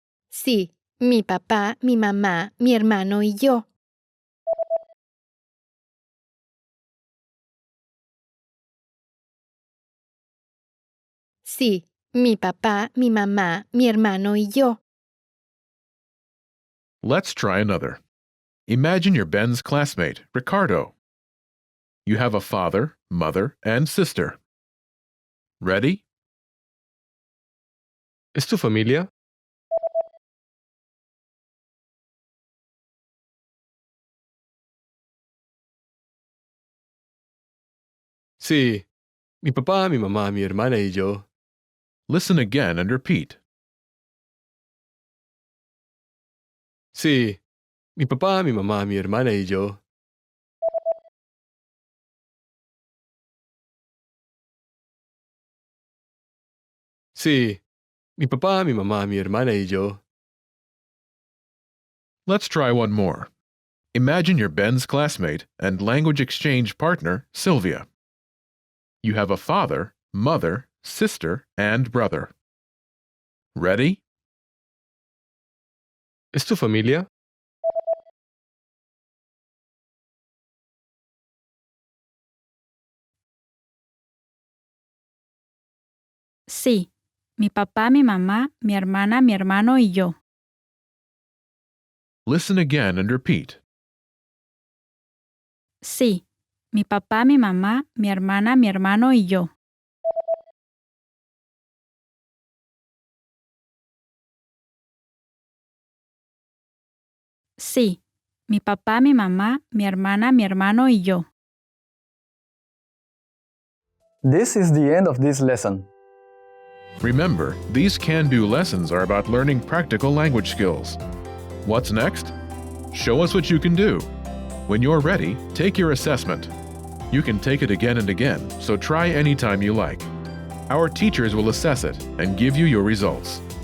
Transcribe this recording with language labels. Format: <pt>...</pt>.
<es>Sí, mi papá, mi mamá, mi hermano y yo. Sí, mi papá, mi mamá, mi hermano y yo.</es> <en>Let's try another. Imagine you're Ben's classmate, Ricardo. You have a father, mother, and sister. Ready?</en> <es>¿Es tu familia? Sí. Mi papá, mi mamá, mi hermana y yo.</es> <en>Listen again and repeat.</en> <es>Sí. Mi papá, mi mamá, mi hermana y yo. Sí. Mi papá, mi mamá, mi hermana y yo.</es> <en>Let's try one more. Imagine you're Ben's classmate and language exchange partner, Sylvia. You have a father, mother, sister, and brother. Ready?</en> <es>¿Es tu familia? Sí, mi papá, mi mamá, mi hermana, mi hermano y yo.</es> <en>Listen again and repeat.</en> <es>Sí, mi papá, mi mamá, mi hermana, mi hermano y yo. Sí, mi papá, mi mamá, mi hermana, mi hermano y yo.</es> <en>This is the end of this lesson. Remember, these can-do lessons are about learning practical language skills. What's next? Show us what you can do. When you're ready, take your assessment. You can take it again and again, so try anytime you like. Our teachers will assess it and give you your results.</en>